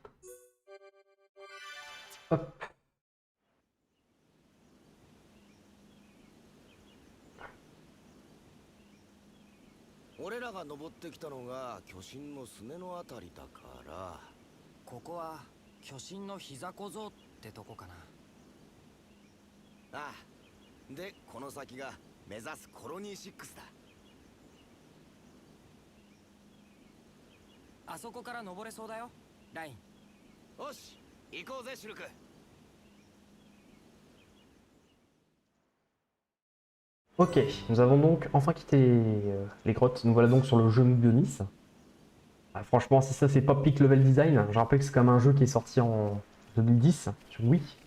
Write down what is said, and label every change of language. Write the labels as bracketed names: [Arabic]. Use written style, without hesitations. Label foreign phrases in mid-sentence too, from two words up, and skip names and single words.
[French] Hop. [Japanese] 俺らが登ってきたのが巨神のすねのあたりだから。ここは巨神の膝小僧ってとこかな。ああ、でこの先が目指すコロニー6だ。あそこから登れそうだよ、ライン。よし、行こうぜシルク。 [French] Ok, nous avons donc enfin quitté les grottes. Nous voilà donc sur le jeu Bionis. Ah, franchement, si ça c'est pas [English] peak level design, [French] je rappelle que c'est quand même un jeu qui est sorti en 2010 sur Wii.